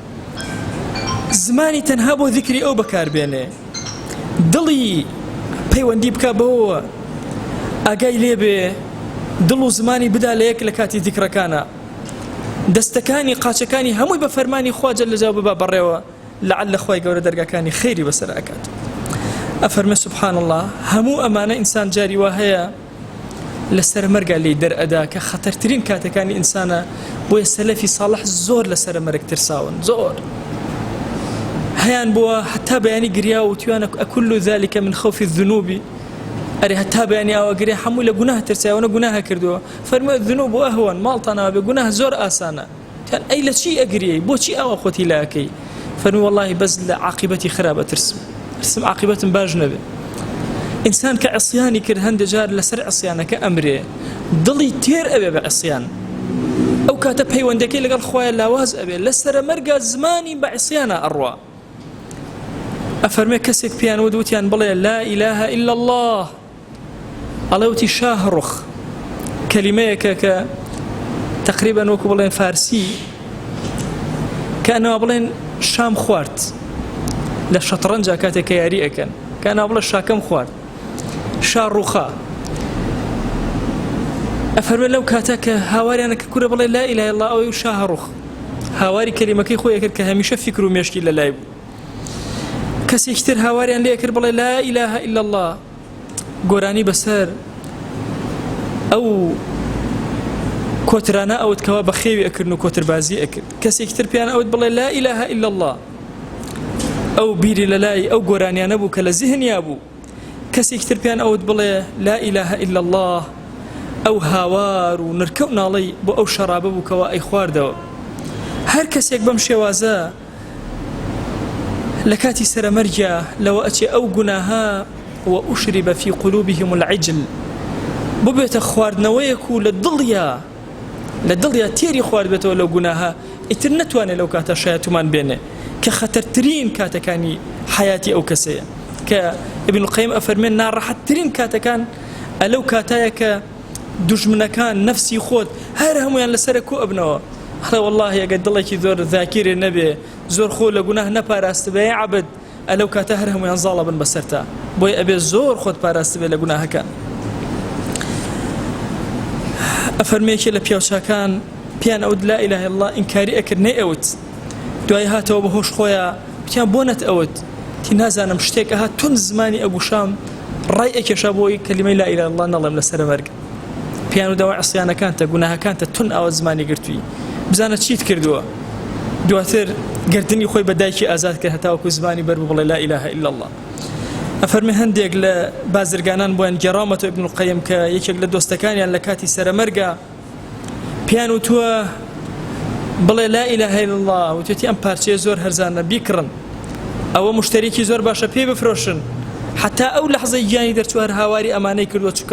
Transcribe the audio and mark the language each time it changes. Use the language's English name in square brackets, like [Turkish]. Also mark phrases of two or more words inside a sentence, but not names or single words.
[Central Kurdish] زمانی تەنها بۆ ذیکری ئەو بەکاربێنێ دڵی پەیوەندی بکە بەوە ئاگای لێبێ دڵ و زمانی بدا لە یەک لە کاتی ذیکرەکانە دەستەکانی قاچەکانی هەمووی بە فەرمانی خوا جەل جەلاوە ببا بەڕێوە لعل خوای گەورە دەرگاکانی خێری بەسەر ئەکات ئەفەرمێ [Arabic] سبحان الله [Central Kurdish] هەموو ئەمانە ئینسان جاری وا هەیە لەسەر مەرگا لێی دەرئەدا کە خەتەرترین کاتەکانی ئینسانە بۆیە سەلەفی ساڵح زۆر لەسەر مەرگ ترساون زۆر هەیان بووە هەتا بەیانی گریا و توانە [Arabic] ئەکل ذلك من خوف الذنوب [Central Kurdish] ئەرێ هەتا بەیانی ئەوە گریا هەموو لە گوناه ترساوەنە گوناه کردووە فەرمووە الذنوب ئەهون ماڵتانەوە بێ گوناه زۆر ئاسانە تیان ئەی لە چی ئەگریەی بۆچی ئەوە خۆتی لاکەی فەرمووە والله بەس لە عاقبەتی خراپە ترسم عاقبەتم باش نەبێ ئینسان کە عصیانی کرد هەندێک جار لەسەر عصیانەکە ئەمرێ دڵی تێر ئەبێ بە عصیان ئەو کاتە پەیوەندەکەی لەگەڵ خوایە لاواز ئەبێ لەسەر مەرگا زمانی بە عصیانە ئەڕوا ئەفەرمێ کەسێک پیان وتیان بڵێ [Arabic] لا إله إلا الله [Central Kurdish] ئەڵێوتی شاهڕوخ کەلیمەیەکە کە تقریبا وەکو بڵێن فارسی کەنەوە بڵێن شام خوارد لە شەترەنجا کاتێک کە یاری ئەکەن کەنەوە بڵێ شاکەم خوارد شاڕوخا ئەفەرمێ لەو کاتە کە هاواریانە کە کوورە بڵێ [Arabic] لا إله إلا الله [Central Kurdish] ئەوەی شاهڕوخ هاواری کەلیمەکەی خۆی کرد کە هەمیشە فکر و مێشکی لە لای بوو کەسێکی تر هاواریان لێ کرد بڵێ [Arabic] لا إله إلا الله [Central Kurdish] گۆرانی بەسەر ئەو کۆترانە ئەوت کەوا بە خێوی ئەکردن و کۆتربازی ئەکرد کەسێکی تر پیان ئەوت بڵێ [Arabic] لا إله إلا الله [Central Kurdish] ئەو بیری لە لای ئەو گۆرانیانە بوو کە لە زیهنیا بوو کەسێکی تر پیان ئەوت بڵێ [Arabic] لا إله إلا الله [Central Kurdish] ئەو هاوار و نرکە و ناڵەی بۆ ئەو شەرابە بوو کەوا ئەی خواردەوە هەر کەسێک بەم شێوازە لە کاتی سەرەمەرجە لەوە ئەچێ ئەو گوناها [Arabic] وأشرب في قلوبهم العجل [Central Kurdish] ببێتە خواردنەوەیەک و لە دڵیا تێری خوارد بێتەوە لەو گوناها ئیتر نەتوانێت لەو کاتە شایەتمان بێنێ کە خەتەرترین کاتەکانی حیاتی ئەو کەسەیە کە ابن القیم ئەفەرمێن ناڕەحەتترین کاتەکان ئەلەو کاتایە کە دوژمنەکان نەفسی خۆت هەر هەمویان لەسەرە کۆ ئەبنەوە هەڵێ والله ئەگەر دڵێکی زۆر ذاکیرێ نەبێ زۆر خۆ لە گوناه نەپاراست بێ عەبد ئەلەو کاتە هەر هەمویان زاڵە بن بەسەرتا بۆی ئەبێ زۆر خۆت پاراست بێ لە گوناهەکان ئەفەرمێکی لە پیاوچاکان پیان ئەوت [Arabic] لا إله إلا الله [Central Kurdish] ئینکاری ئەکرد نەئەوت دوای هاتەوە بەهۆش خۆیە وتیان بۆ نەتئەوت تی نازانم شتێک ئەهات تون زمانی ئەگوشام ڕای ئەکێشا بۆی کەلیمەی [Arabic] لا إله إلا الله [Central Kurdish] نەڵێم لەسەر مەرگ پیان و داوای عصیانەکانتە گوناهەکانتە تون ئەوە زمانی گرتووی بزانە چیت کردووە دواتر گردنی خۆی بە دایکی ئازاد کرد هەتاوەکو زمانی بەر بڵێ [Arabic] لا إله إلا الله [Central Kurdish] ئەفەرمێ هەندێک لە بازرگانان بۆیان گەڕامەتەوە ابن القیم کە یەکێک لە دۆستەکانیان لە کاتی سەرەمەرگە پیان وتووە بڵێ [Arabic] لا إله إلا الله [Central Kurdish] وتێتی ئەم پارچەیە زۆر هەرزانە بیکڕن ئەوە مشتەرێکی زۆر باشە پێ بفرۆشن حتا ئەو لەحزەی گیانی دەرچوە هەر هاواری ئەمانەی کردووە چونکە